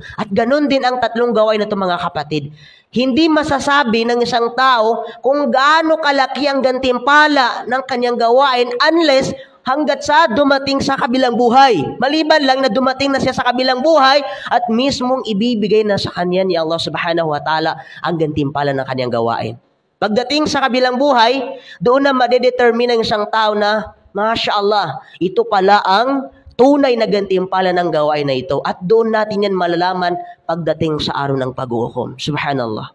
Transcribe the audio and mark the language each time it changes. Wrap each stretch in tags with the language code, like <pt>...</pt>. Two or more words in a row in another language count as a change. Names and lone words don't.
<tl>At ganun din ang tatlong gawain na ito mga kapatid. Hindi masasabi ng isang tao kung gaano kalaki ang gantimpala ng kanyang gawain unless hanggat sa dumating sa kabilang buhay. Maliban lang na dumating na siya sa kabilang buhay at mismong ibibigay na sa kanya ni Allah</tl> <ar>سبحانه وتعالى</ar> <tl>ang gantimpala ng kanyang gawain. Pagdating sa kabilang buhay, doon na madedetermine ng isang tao na</tl> <ar>ما شاء الله,</ar> <tl>ito pala ang tunay na gantimpala ng gawain na ito. At doon natin yan malalaman pagdating sa araw ng paghukom. Subhanallah.</tl>